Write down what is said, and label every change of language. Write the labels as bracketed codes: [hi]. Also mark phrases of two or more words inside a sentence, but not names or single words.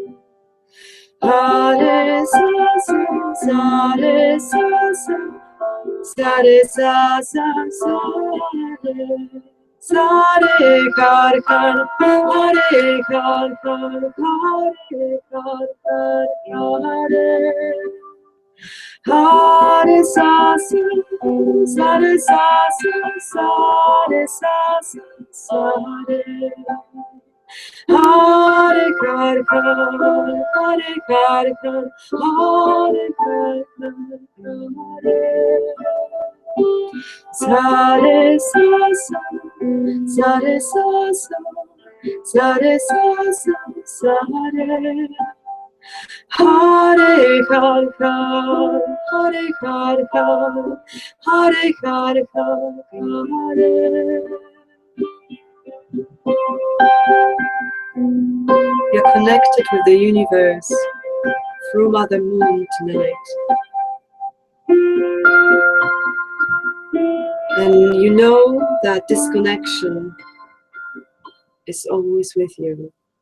[en] Hare sa sa sa re sa sa Sare sa sa sa re. Sare kar kar hare kar kar hare kar kar hare. Hare sa sa sare sa sa sare sa sa sare. Hare kar kar hare kar kar hare kar kar hare. Sare sa sa sare sa sa sare sa sa sare. Hare kar kar hare kar kar hare kar kar hare. You're connected with the universe through Mother Moon tonight. And you know that this connection is always with you.